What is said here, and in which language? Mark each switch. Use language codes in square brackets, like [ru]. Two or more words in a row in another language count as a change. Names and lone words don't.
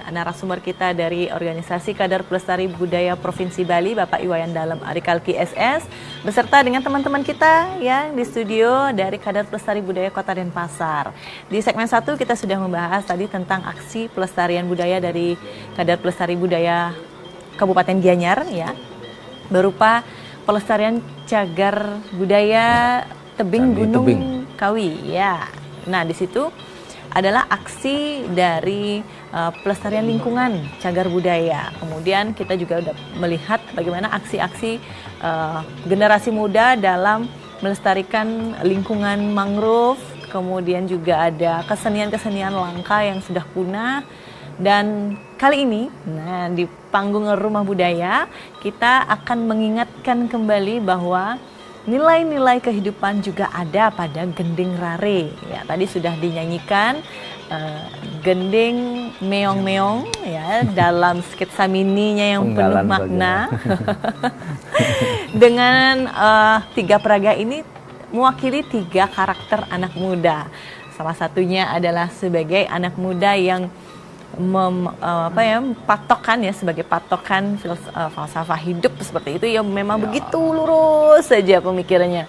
[id] narasumber kita dari Organisasi Kadar Pelestari Budaya Provinsi Bali, Bapak Iwayan Dalem Arikalki SS, beserta dengan teman-teman kita yang di studio dari Kadar Pelestari Budaya Kota Denpasar. Di segmen 1 kita sudah membahas tadi tentang aksi pelestarian budaya dari Kadar Pelestari Budaya Kabupaten Gianyar ya, berupa pelestarian cagar budaya tebing Gunung Kawi ya. Nah, di situ adalah aksi dari pelestarian lingkungan cagar budaya. Kemudian kita juga sudah melihat bagaimana aksi-aksi generasi muda dalam melestarikan lingkungan mangrove. Kemudian juga ada kesenian-kesenian langka yang sudah punah. Dan kali ini, nah di panggung Rumah Budaya, kita akan mengingatkan kembali bahwa nilai-nilai kehidupan juga ada pada gending rare. Ya, tadi sudah dinyanyikan gending meong-meong ya dalam sketsa mininya yang penuh makna. Dengan 3 peraga ini mewakili 3 karakter anak muda. Salah satunya adalah sebagai anak muda yang patokan ya, sebagai patokan falsafah hidup seperti itu ya, memang begitu lurus saja pemikirannya.